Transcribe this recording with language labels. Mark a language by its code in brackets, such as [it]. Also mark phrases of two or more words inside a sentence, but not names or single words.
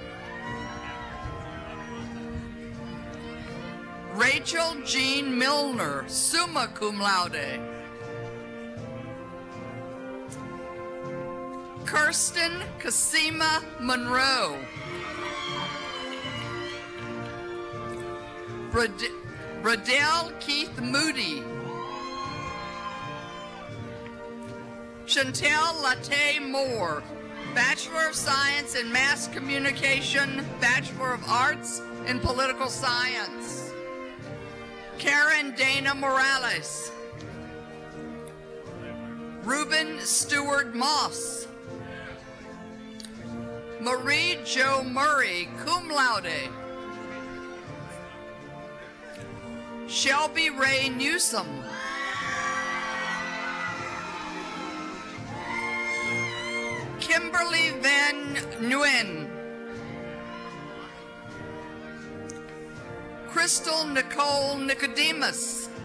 [en] Rachel Jean Milner, [la] summa cum laude. [en] Kirsten Kasima Monroe. Bradell Keith Moody. Chantel Latte Moore, Bachelor of Science in Mass Communication, Bachelor of Arts in Political Science. Karen Dana Morales. Reuben Stewart Moss. Marie Jo Murray, [la] cum laude. [en] Shelby Ray Newsom. Kimberly Van Nguyen. Crystal Nicole Nicodemus.